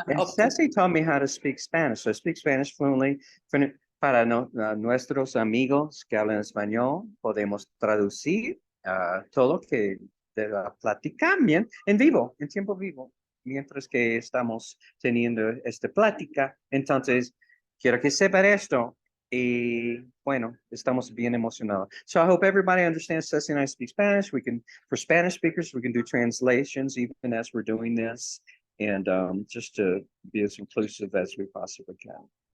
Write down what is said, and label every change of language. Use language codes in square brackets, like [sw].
[en] And Ceci taught me how to speak Spanish. So I speak Spanish fluently. [es] Para nuestros amigos que hablan español, podemos traducir todo lo que de la plática en vivo, en tiempo vivo, mientras que estamos teniendo esta plática. Entonces, quiero que sepan esto. Y bueno, estamos bien emocionados. [en] So I hope everybody understands Ceci and I speak Spanish. For Spanish speakers, we can do translations even as we're doing this, and just to be as inclusive as we possibly can.